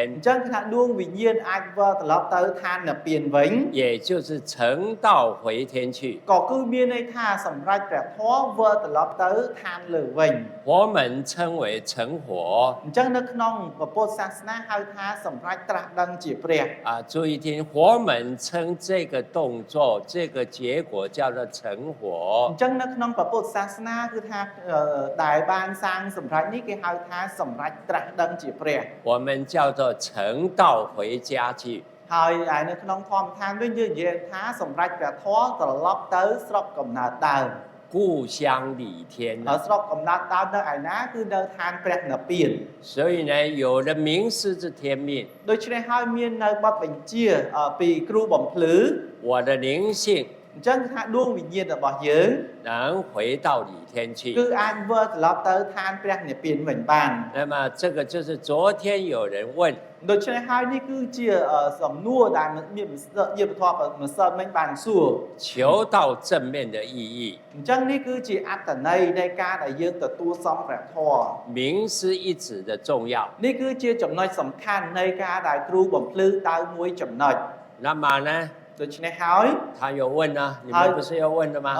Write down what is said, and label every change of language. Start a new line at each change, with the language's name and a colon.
Khmer: អ，ញ្ចឹងគឺថាដួងវិញ្ញាណអាចវិលត្រឡប់ទៅឋាននិព្វានវិញ
Chinese: 也就是成道回天去。
Khmer: ក៏គឺមានន័យថាសម្រាប់ព្រះធម៌វិលត្រឡប់ទៅឋានលើវិញ
Chinese: 佛门称为成火
Khmer: អញ្ចឹងនៅក្នុងពុទ្ធសាសនាហៅថាសម្រាប់ត្រាស់ដឹងជាព្រះ
Chinese: 注意听，佛门称这个动作、这个结果叫做成火 អ。
Khmer: ញ្ចឹងនៅក្នុងពុទ្ធសាសនាគឺថាដែលបានសាងសម្រាប់នេះគេហៅថាសម្រាប់ត្រាស់ដឹងជាព្រះ
Chinese: 我们叫做成道回家去。
Khmer: ហើយឯនៅក្នុងធម្មឋានវិញយើងនិយាយថាសម្រាប់ព្រះធម៌ត្រឡប់ទៅស្រុកកំណើតដើម
Chinese: 故乡理天、
Khmer: ស្រុកកំណើតដើមនៅឯណាគឺនៅឋានព្រះនិព្វាន
Chinese: 所以呢，有了名师之天命，
Khmer: ដូច្នេះហើយមាននៅបទបញ្ជាពីគ្រូបំភ្លឺ
Chinese: 我的灵性
Khmer: អញ្ចឹងគឺថាដួងវិញ្ញាណរបស់យើង
Chinese: 能回到理天去。
Khmer: គឺអាចវិលត្រឡប់ទៅឋានព្រះនិព្វានវិញបាន
Chinese: 那么这个就是昨天有人问，
Khmer: ដូច្នេះហើយនេះគឺជាសំណួរដែលមានជាពធម្សិលមិញបានសួរ
Chinese: 求到正面的意义。
Khmer: អញ្ចឹងនេះគឺជាអត្តន័យនៃការដែលយើងទទួលសំព្រះធម៌
Chinese: 名师一指的重要。
Khmer: នេះគឺជាចំណុចសំខាន់នៃការដែលគ្រូបំភ្លឺតើមួយចំណុច
Chinese: 那么呢，
Khmer: ដូច្នេះហើយ
Chinese: 他有问呢，你们不是要问的吗？